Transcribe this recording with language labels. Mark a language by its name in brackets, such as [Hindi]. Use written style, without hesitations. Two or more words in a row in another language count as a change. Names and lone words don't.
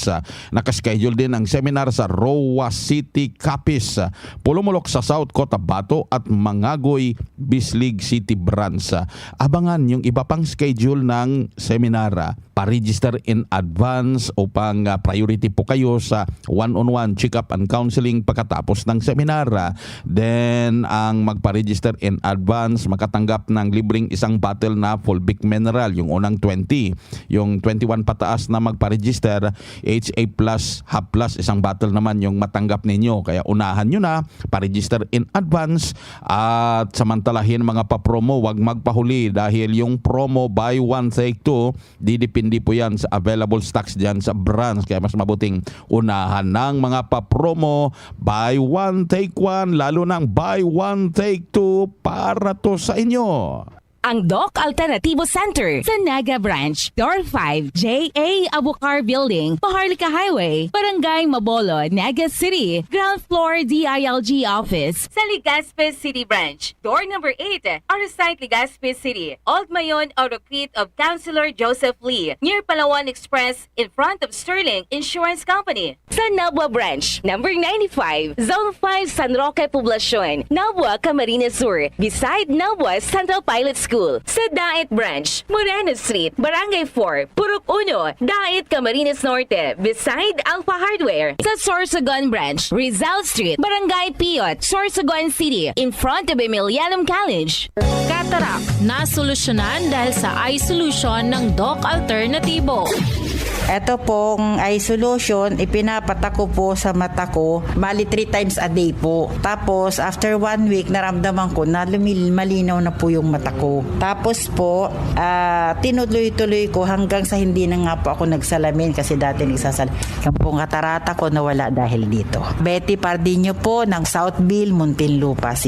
[Filipino] Nakaschedule din ang seminar sa Roa City, Capiz, Pulumulok sa South Cotabato at Mangagoy, Bislig City Branch. Abangan yung iba pang schedule ng seminar. Pa-register [English] in advance [Filipino] upang priority po kayo sa [English] one-on-one check-up and counseling [Filipino] pagkatapos ng seminar. Then, ang magpa-register [English] in advance, [Filipino] makatanggap ng libreng isang bottle na Fulvic Mineral, yung unang 20. Yung 21 pataas na magpa-register, [English] HA plus, half plus, [Filipino] isang bottle naman yung matanggap ninyo. Kaya unahan nyo na, pa-register [English] in advance [Filipino] at samantalahin mga pa-promo, wag magpahuli dahil yung promo [English] buy one take two, [Filipino] didipindi po yan sa [English] available stocks [Filipino] dyan sa branch. Kaya mas mabuting unahan ng mga pa-promo, [English] buy one take one, [Filipino] lalo ng [English] buy one take two [Filipino] para to sa inyo. Ang Doc Alternativo Center sa Naga Branch, [English] Door 5, J.A. Abucar Building, Paharlika Highway, Barangay Mabolo, Naga City, Ground Floor DILG Office. Sa Legazpi City Branch, door number 8, Arsite Legazpi City, Old Mayon Auto-Crete of Councilor Joseph Lee, near Palawan Express, in front of Sterling Insurance Company. Sa Nabua Branch, number 95, Zone 5 San Roque Poblacion, Nabua, Camarines Sur, beside Nabua Central Pilot School. Sa Dait Branch, Moreno Street, Barangay 4, Purok 1, Dait, Camarines Norte, beside Alpha Hardware. Sa Sorsogon Branch, Rizal Street, Barangay Piot, Sorsogon City, in front of Emilianum College. Cataract, [Filipino] nasolusyonan dahil sa [English] eye solution [Filipino] ng Doc Alternativo. Ito pong [English] eye solution, [Filipino] ipinapatak ko po sa mata ko, bali [English] 3 times a day [Filipino] po. Tapos, [English] after 1 week, [Filipino] naramdaman ko na malinaw na po yung mata ko. Tapos po, tinuloy-tuloy ko hanggang sa hindi na nga po ako nagsalamin kasi dati nagsasalamin. Yung pong katarata ko nawala dahil dito. Betty Pardinho po ng Southville, Muntinlupa City.